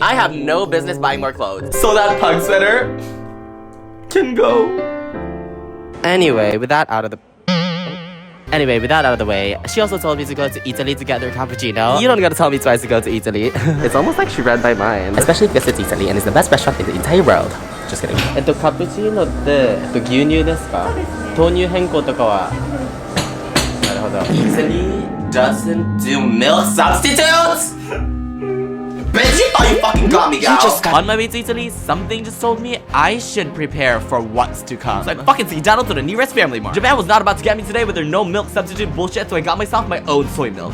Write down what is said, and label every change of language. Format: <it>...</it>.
<en>I have no business buying more clothes. So that pug sweater can go. Anyway, with that out of the way, she also told me to go to Italy to get their cappuccino. You don't gotta tell me twice to go to Italy. It's almost like she read my mind. Especially because it's Italy and it's the best restaurant in the entire world. Just kidding.</en> <ja>カプチーノって牛乳ですか？豆乳変更とかは。なるほど。</ja> <en>Italy doesn't do milk substitutes? Bitch, you thought you fucking got me, gal. On my way to Italy, something just told me I should prepare for what's to come. So I fucking skedaddled to the nearest family mart. Japan was not about to get me today with their no milk substitute bullshit, so I got myself my own soy milk.</en>